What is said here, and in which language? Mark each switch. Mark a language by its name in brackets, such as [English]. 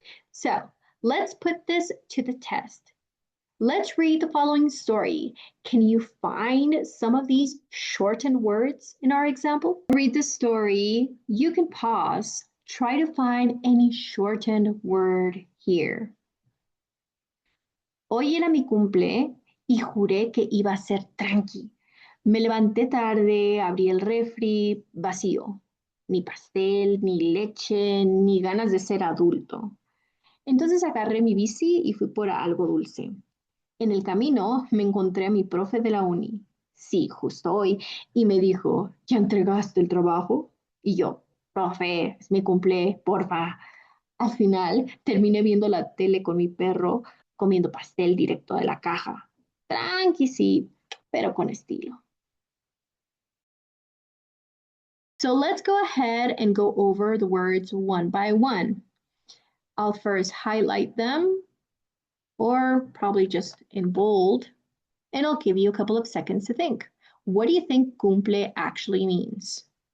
[English] So, let's put this to the test. Let's read the following story. Can you find some of these shortened words in our example? Read the story. You can pause. Try to find any shortened word here. [Spanish] Hoy era mi cumple y juré que iba a ser tranqui. Me levanté tarde, abrí el refri, vacío. Ni pastel, ni leche, ni ganas de ser adulto. Entonces agarré mi bici y fui por algo dulce. En el camino me encontré a mi profe de la uni. Sí, justo hoy. Y me dijo, ¿ya entregaste el trabajo? Y yo, profe, es mi cumple, porfa. Al final terminé viendo la tele con mi perro, comiendo pastel directo de la caja. Tranqui, sí, pero con estilo. [English] So let's go ahead and go over the words one by one. I'll first highlight them, or probably just in bold, and I'll give you a couple of seconds to think. What do you think cumple actually means?